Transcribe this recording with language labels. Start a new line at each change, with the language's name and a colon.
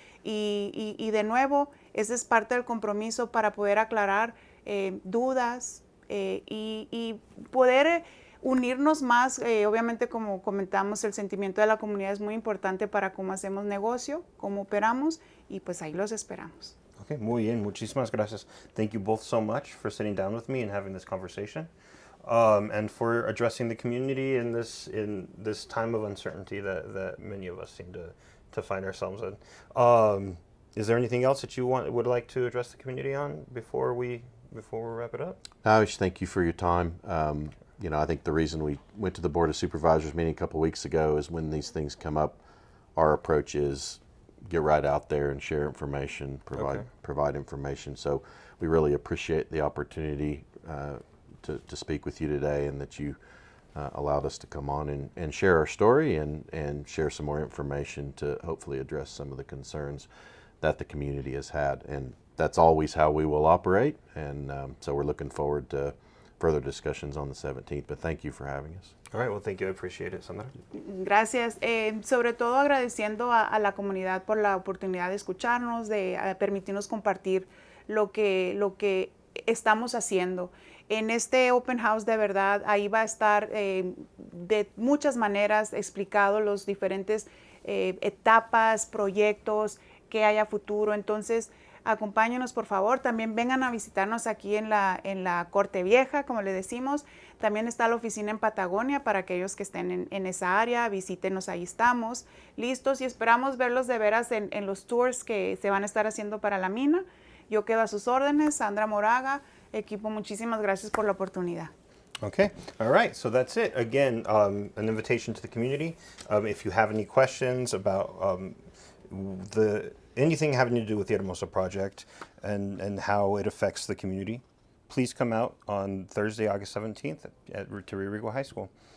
Spanish: Y de nuevo, ese es parte del compromiso para poder aclarar dudas y poder unirnos más. Obviamente, como comentamos, el sentimiento de la comunidad es muy importante para cómo hacemos negocio, cómo operamos, y pues ahí los esperamos. Okay, muy bien, muchísimas gracias.
English: Thank you both so much for sitting down with me and having this conversation, and for addressing the community in this time of uncertainty that many of us seem to find ourselves in. Is there anything else that you would like to address the community on before we wrap it up? I wish thank you for your time. I think the reason we went to the Board of Supervisors meeting a couple weeks ago is when these things come up, our approach is get right out there and share information, provide information. So we really appreciate the opportunity to speak with you today, and that you allowed us to come on and share our story and share some more information to hopefully address some of the concerns that the community has had. And that's always how we will operate. And so we're looking forward to further discussions on the 17th. But thank you for having us. All right, well, thank you. I appreciate it, Sandra.
Spanish: Gracias. Sobre todo agradeciendo a la comunidad por la oportunidad de escucharnos, de permitirnos compartir lo que estamos haciendo. En este Open House, de verdad, ahí va a estar de muchas maneras explicado los diferentes etapas, proyectos que hay a futuro. Entonces, acompáñenos, por favor. También vengan a visitarnos aquí en la Corte Vieja, como le decimos. También está la oficina en Patagonia para aquellos que estén en esa área. Visítenos, ahí estamos listos, y esperamos verlos de veras en los tours que se van a estar haciendo para la mina. Yo quedo a sus órdenes. Sandra Moraga, equipo, muchísimas gracias por la oportunidad.
English: Okay, all right, so that's it. Again, an invitation to the community. If you have any questions about anything having to do with the Hermosa Project and how it affects the community, please come out on Thursday, August 17th to Rio Rico High School.